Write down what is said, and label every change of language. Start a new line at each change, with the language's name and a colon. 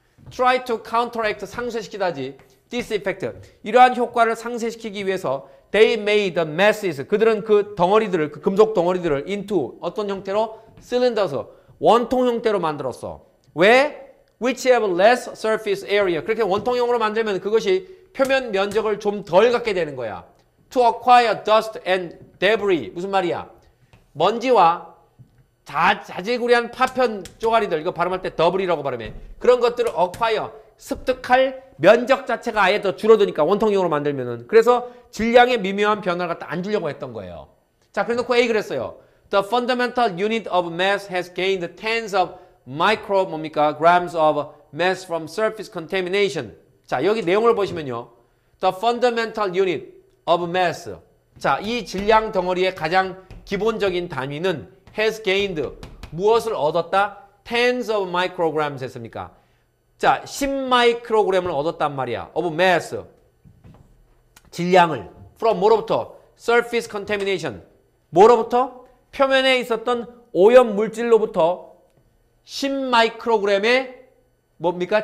English: try to counteract
Korean: 상쇄시키다지
English: this effect
Korean: 이러한 효과를 상쇄시키기 위해서
English: they made the masses
Korean: 그들은 그 덩어리들을 그 금속 덩어리들을 into 어떤 형태로 cylinders 원통 형태로 만들었어. 왜?
English: which have less surface area
Korean: 그렇게 원통형으로 만들면 그것이 표면 면적을 좀 덜 갖게 되는 거야.
English: to acquire dust and debris
Korean: 무슨 말이야? 먼지와 자질구레한 파편 쪼가리들 이거 발음할 때 더블이라고 발음해. 그런 것들을 acquire 습득할 면적 자체가 아예 더 줄어드니까 원통형으로 만들면은 그래서 질량의 미묘한 변화를 갖다 안 주려고 했던 거예요. 자, 그래놓고 A 그랬어요.
English: The fundamental unit of mass has gained tens of grams of mass from surface contamination.
Korean: 자, 여기 내용을 보시면요.
English: The fundamental unit of mass.
Korean: 자, 이 질량 덩어리의 가장 기본적인 단위는
English: has gained
Korean: 무엇을 얻었다?
English: tens of micrograms
Korean: 했습니까? 자, 10마이크로그램을 얻었단 말이야.
English: of mass.
Korean: 질량을. from 뭐로부터?
English: surface contamination.
Korean: 뭐로부터? 표면에 있었던 오염 물질로부터 10마이크로그램의 뭡니까?